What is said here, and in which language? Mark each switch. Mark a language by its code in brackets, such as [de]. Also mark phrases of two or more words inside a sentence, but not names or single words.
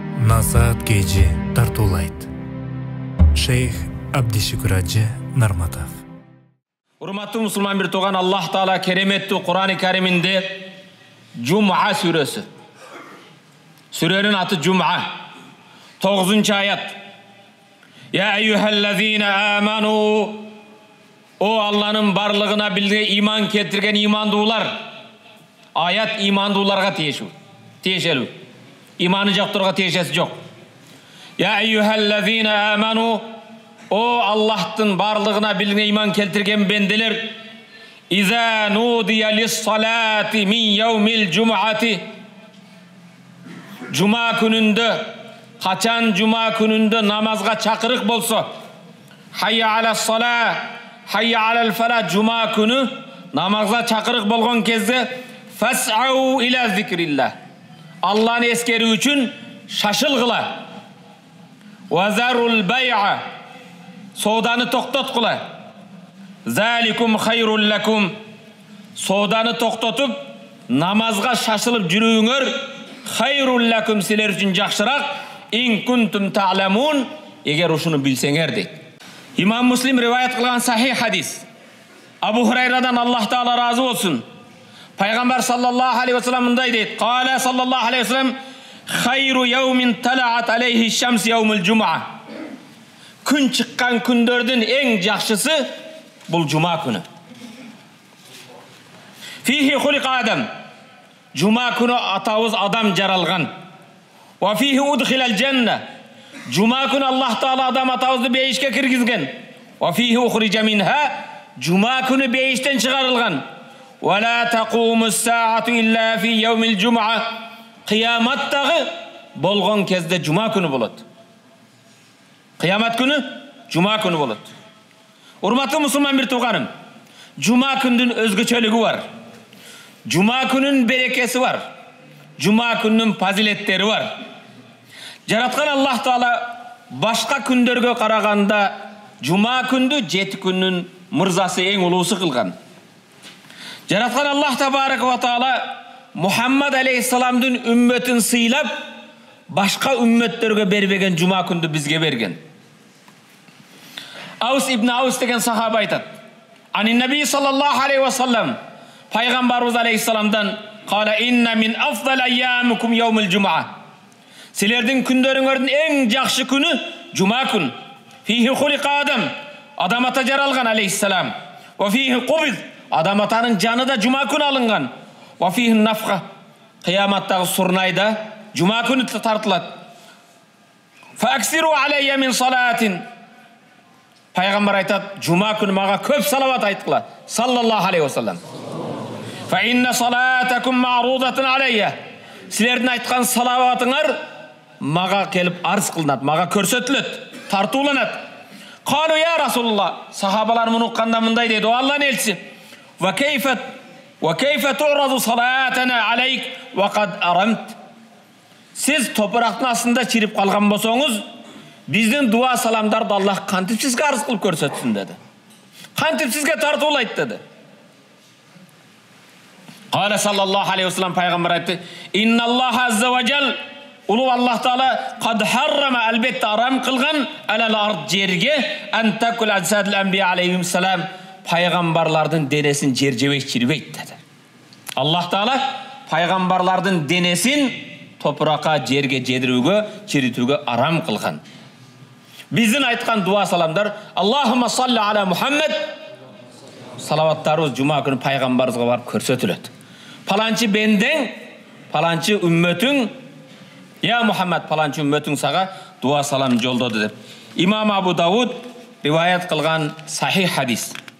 [ky] Насаат кечи тартуулайт. Шейх Абдишүкүр Ажы Нарматов. Урматтуу мусулман бир туган, Аллах Таала кереметтүү Кур'ан-ы Кариминде Жум'a сүрөсү. Сүрөнүн аты Жум'a. 9-аят. [ar] يا أيها الذين آمنوا. [ky] О Алланын барлыгына билге иман келтирген имандуулар. Аят имандууларга тиешелүү. Иманы жоктурга тиешеси жок. [ar] يا أيها الذين آمنوا. [ky] О Аллахтын барлыгына билге иман келтирген бенделер. [ar] إذا نودي للصلاة من يوم الجمعة. [ky] Жума күнүндө, качан жума күнүндө намазга чакырык болсо, [ar] حي على الصلاة حي على الفلاح, [ky] жума күнү намазга чакырык болгон кезде [ar] فاسعوا إلى ذكر الله. [ky] Алланы эскерүү үчүн шашылгыла. [ar] وذروا البيع. [ky] Соданы токтоткула. [ar] ذلكم خير لكم. [ky] Соданы токтотуп, намазга шашылып жүрүүңөр [ar] خير لكم, [ky] силер үчүн жакшыраак. [ar] إن كنتم تعلمون, [ky] эгер ушуну билсеңер дейт. Имам Муслим риваят кылган сахих хадис. Абу Хурайрадан Аллах Таала разы болсун. [ar] Пайгамбар صلى الله عليه وسلم [ky] мындай дейт. [ar] قال صلى الله عليه وسلم خير يوم طلعت عليه الشمس يوم الجمعة. [ky] Күн чыккан күндөрдүн эң жакшысы бул жума күнү. [ar] فيه خلق آدم. [ky] Жума күнү атабыз адам жаралган. [ar] وفيه أدخل الجنة. [ky] Жума күнү Аллах Таала адам атабызды бейишке киргизген. [ar] وفيه أخرج منها. [ky] Жума күнү бейиштен чыгарылган. [ar] ولا تقوم الساعة إلا في يوم الجمعة. [ky] Кыяматтагы болгон кезде жума күнү болот. Кыямат күнү жума күнү болот. Урматтуу мусулман бир тууганым, жума күндүн өзгөчөлүгү бар. Жума күнүн берекеси бар. Жума күнүнүн фазилеттери бар. Жараткан Аллах Таала башка күндөргө караганда жума күндү 7 күнүн мырзасы эң улуусу кылган. Жараткан [ar] الله تبارك وتعالى [ky] Мухаммад алейхиссаламдын үммөтүн сыйлап, башка үммөттөргө бербеген жума күндү бизге берген. Аус ибн Аус деген сахаба айтат. [ar] عن النبي صلى الله عليه وسلم, [ky] пайгамбарыбыз алейхиссаламдан: [ar] "قال إن من أفضل أيامكم يوم الجمعة." [ky] Силердин күндөрүңөрдүн эң жакшы күнү жума күн. [ar] فيه خلق آدم. [ky] Адам ата жаралган [ar] алейхиссалам. وفيه قبض. [ky] Адам атанын жаны да жума күнү алынган. [ar] وفيه النفخة. [ky] Кыяматтагы сурнайда жума күнү тартылат. [ar] فأكثروا علي من صلاة. [ky] Пайгамбар айтат: "Жума күнү мага көп салават айткыла." [ar] صلى الله عليه وسلم فإن صلاتكم معروضة علي. [ky] Силердин айткан салаватыңар мага келип арз кылынат, мага көрсөтүлөт, тартууланат. [ar] قالوا يا رسول الله. [ky] Сахабалар муну укканда мындай дейт: "О Аллахтын элчиси, [ar] وكيف تعرض صلاتنا عليك وقد أرمت." [ky] Сиз топурактын астында чирип калган болсоңуз, биздин дуа саламдарды Аллах кантип сизге арыз кылып көрсөтсүн деди. Кантип сизге тартуулайт деди. [ar] قال صلى الله عليه وسلم, [ky] пайгамбар айтты: [ar] "إن الله عز وجل, [ky] улуу Аллах Таала [ar] قد حرم, [ky] албетте арам кылган, [ar] على الأرض, [ky] жерге, [ar] أن تأكل أجساد الأنبياء عليهم السلام, [ky] пайгамбарлардын денесин жер жебейт, чирбейт деди. Аллах Таала пайгамбарлардын денесин топуракка, жерге жедирүүгө, чиритүүгө арам кылган. Биздин айткан дуа саламдар: [ar] "اللهم صل على محمد." [ky] Салаваттарыбыз жума күнү пайгамбарыбызга барып көрсөтүлөт. Паланчы бендең, паланчы үммөтүң, я Мухаммад, паланчы үммөтүң сага дуа салам жолдоду деп. Имам Абу Дауд риваят кылган сахих хадис.